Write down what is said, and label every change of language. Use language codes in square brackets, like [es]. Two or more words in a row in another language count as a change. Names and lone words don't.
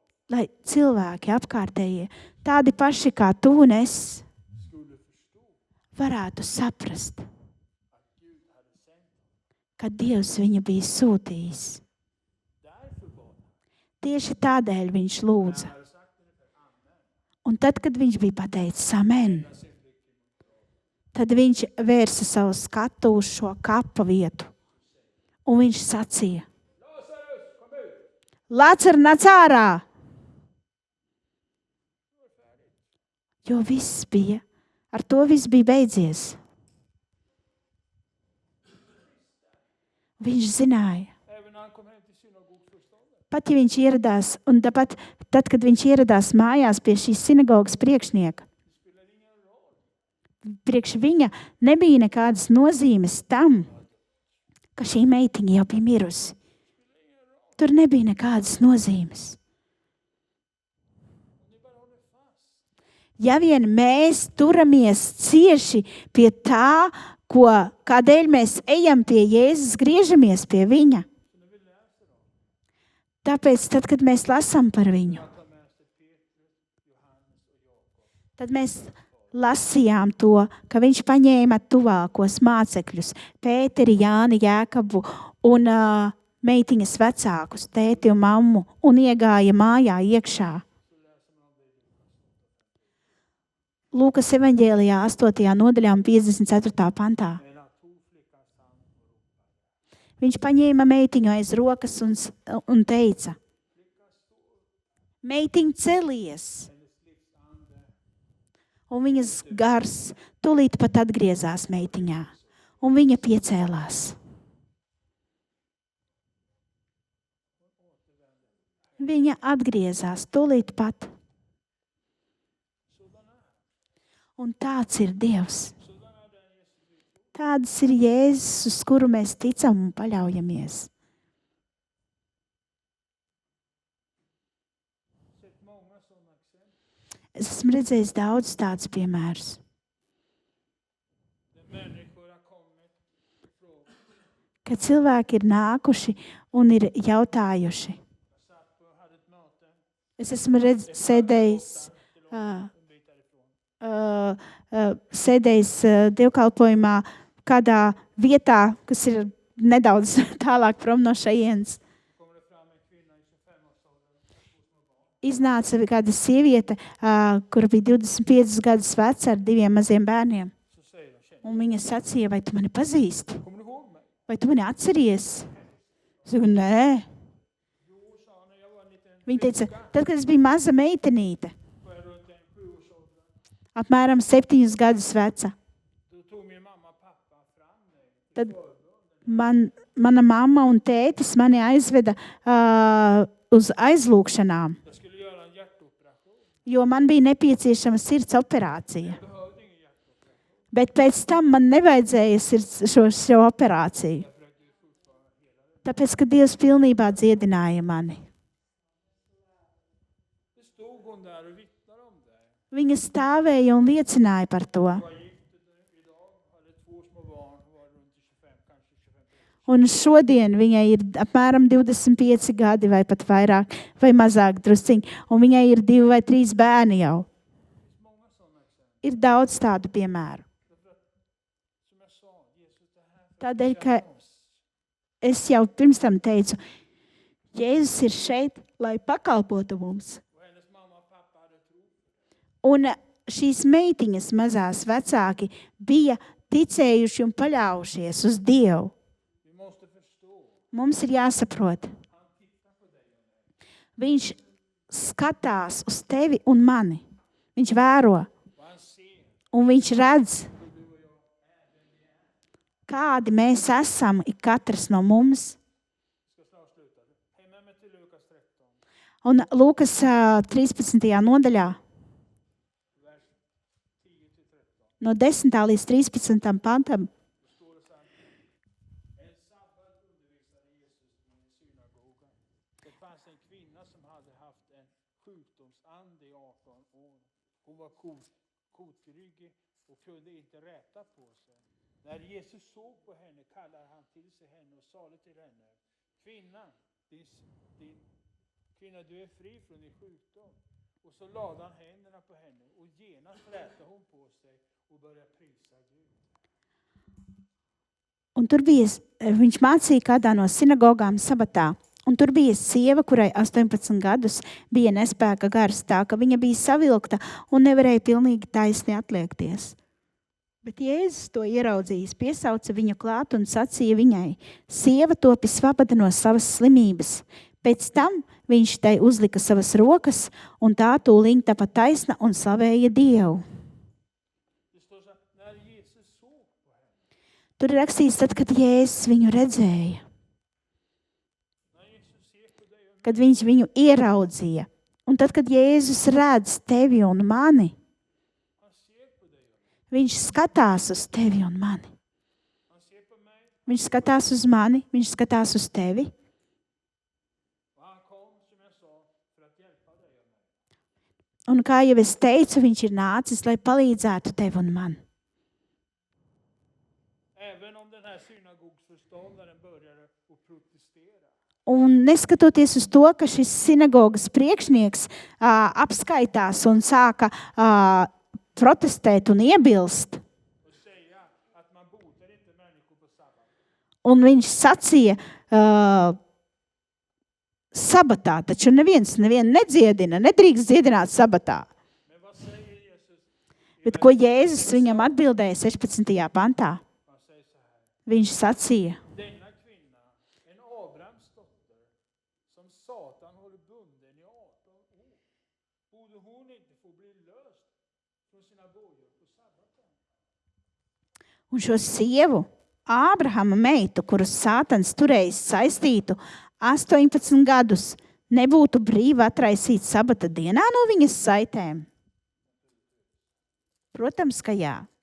[lv] lai cilvēki apkārtējie, tādi paši kā tu un es, [sv] skulle förstå [lv] varētu saprast, [sv] att Gud hade sänt honom. [lv] ka Dievs viņu bija sūtījis. [sv] Därför bad han. [lv] Tieši tādēļ viņš lūdza. [sv] Han hade sagt ungefär amen. [lv] Un tad, kad viņš bija pateicis amen, [sv] Han sin blick emot graven. [lv] tad viņš vērsa savu skatu uz šo kapa vietu. Un viņš sacīja, [sv] Lazarus, kom ut! [lv] Lācar, nāc ārā! Jo viss bija, ar to viss bija beidzies. Viņš zināja, [sv] Även när han kom hem till synagogsföreståndaren. [lv] pat ja viņš ieradās, un tāpat, tad, kad viņš ieradās mājās pie šīs sinagogas priekšnieka, [sv] Det spelar ingen roll. [lv] priekš viņa nebija nekādas nozīmes tam, ka šī meitiņa jau bija mirusi. Tur nebija nekādas nozīmes. [sv] Om ni bara håller fast. [lv] Ja vien mēs turamies cieši pie tā, kādēļ mēs ejam pie Jēzus, griežamies pie viņa. [sv] Så när vi läser om [lv] Tāpēc, tad, kad mēs lasām par viņu, [sv] att ta med sig Petrus, Johannes och Jakob. [lv] tad mēs lasījām to, ka viņš paņēma tuvākos mācekļus, Pēteri, Jāni, Jēkabu un meitiņas vecākus, tēti un mammu, un iegāja mājā iekšā. Lūkas evaņģēlijā 8. nodaļā un 54. pantā. [sv] Men han tog flickans hand och ropade. [lv] Viņš paņēma meitiņu aiz rokas un teica, meitiņ celies! [sv] Hennes livsande [lv] Un viņas gars tūlīt pat atgriezās meitiņā, un viņa piecēlās. Viņa atgriezās tūlīt pat. Un tāds ir Dievs. Tāds ir Jēzus, uz kuru mēs ticam un paļaujamies. [sv] sett många sådana exempel. [lv] Es esmu redzējis daudz tādus piemērus. [sv] Där människor har kommit och frågat. [lv] Kad cilvēki ir nākuši un ir jautājuši. [sv] Jag satt och hade ett möte. [lv] Es esmu sēdējis, [sv] En bit därifrån. [lv] sēdējis dievkalpojumā kādā vietā, kas ir nedaudz tālāk prom no šejienes. [sv] Kommer det fram en kvinna i 25-årsåldern med 2 små barn. [lv] Iznāca kāda sieviete, kur bija 25 gadus veca ar 2 maziem bērniem. [sv] Så säger de, känner [lv] Un viņa sacīja, vai tu mani pazīsti? [sv] kommer du ihåg mig? [lv] Vai tu mani atceries? Es saku, nē. [sv] Jo, sa han, när jag var en liten [lv] Viņa teica, [sv] flicka, [lv] tad, kad es biju maza meitenīte, [sv] var jag runt en 7-årsåldern. [lv] apmēram 7 gadus veca, [sv] Då tog min mamma och pappa fram mig till [lv] Tad- [sv] förbön. [lv] mana mamma un tētis mani aizveda uz aizlūkšanām, [sv] Jag skulle göra en hjärtoperation. [lv] jo man bija nepieciešama sirds operācija. [sv] Jag behövde ingen hjärtoperation. [lv] Bet pēc tam man nevajadzēja šo operāciju. Tāpēc, ka Dievs pilnībā dziedināja mani. [sv] Det stod hon där och vittnade om det. [lv] Viņa stāvēja un liecināja par to. [sv] Jag var gift idag, hade 2 små barn, var runt 25, kanske 25. [lv] Un šodien viņai ir apmēram 25 gadi vai pat vairāk, vai mazāk drusciņi. Un viņai ir 2 vai 3 bērni jau. [sv] Många sådana exempel. [lv] Ir daudz tādu piemēru. [sv] Som jag sa, Jesus, det här för [lv] Tādēļ, [sv] att [lv] ka [sv] bekänna oss. [lv] es jau pirms tam teicu, Jēzus ir šeit, lai pakalpotu mums. [sv] Och hennes mamma och pappa hade tro. [lv] Un šīs meitiņas mazās vecāki bija ticējuši un paļaujušies uz Dievu. [sv] Vi måste förstå. [lv] Mums ir jāsaprot. [sv] Han tittar på dig och mig. [lv] Viņš skatās uz tevi un mani. Viņš vēro [sv] Och han ser [lv] un viņš redz, [sv] hur du och jag är den vi är. [lv] kādi mēs esam, ik katrs no mums. [sv] Jag ska snart sluta. Häng med mig till Lukas 13, [lv] Un Lūkas 13. nodaļā, [sv] vers 10-13. [lv] no 10. līdz 13. pantam, [sv] Då står det så här. En sabbat undervisade Jesus i en synagoga. Det fanns en kvinna som hade haft en sjukdomsande i 18 år. Hon var kotryggig och kunde inte räta på sig. När Jesus såg på henne kallade han till sig henne och sade till henne: Kvinna, kvinna, du är fri från din sjukdom. Och så lade han händerna på henne och genast rätade hon på sig och började prisa Gud. [lv] un tur bija, viņš mācīja kādā no sinagogām sabatā. Un tur bija sieva, kurai 18 gadus bija nespēka gars, tā ka viņa bija savilkta un nevarēja pilnīgi taisni atliekties. Bet Jēzus to ieraudzījis, piesauca viņu klāt un sacīja viņai: Sieva, topi svabada no savas slimības. Pēc tam viņš tai uzlika savas rokas, un tā tūliņ tapa taisna un slavēja Dievu. [sv] Det står så här, när Jesus såg på henne. [lv] Tur ir rakstīts, tad, kad Jēzus viņu redzēja, [sv] När Jesus ser på dig och mig. [lv] kad viņš viņu ieraudzīja. Un tad, kad Jēzus redz tevi un mani, [sv] Han ser på dig och mig. [lv] viņš skatās uz tevi un mani. [sv] Han ser på mig. [lv] Viņš skatās uz mani, viņš skatās uz tevi. [sv] Och han kom, som jag sa, för att hjälpa dig och mig. [lv] Un kā jau es teicu, viņš ir nācis, lai palīdzētu tev un man. [sv] Även om den här synagogsförståndaren började att protestera. [lv] Un neskatoties uz to, ka šis sinagogas priekšnieks apskaitās un sāka protestēt un iebilst, [sv] Och säga att man botar inte människor på sabbat. [lv] un viņš sacīja, sabatā, taču nevienu nedziedina, nedrīkst dziedināt sabatā. [sv] Men vad säger Jesus? [lv] Bet ko Jēzus viņam atbildēja 16. pantā? [sv] Han säger så här. [lv] Viņš sacīja: [sv] Denna kvinna, en Abrahams dotter, som Satan håller bunden i 18 år, borde hon inte få bli löst från sina bojor på sabbaten? [lv] Un šo sievu, Ābrahama meitu, kuru Sātans turējis saistītu 18 gadus, nebūtu brīvi atraisīt sabata dienā no viņas saitēm? Protams, ka jā.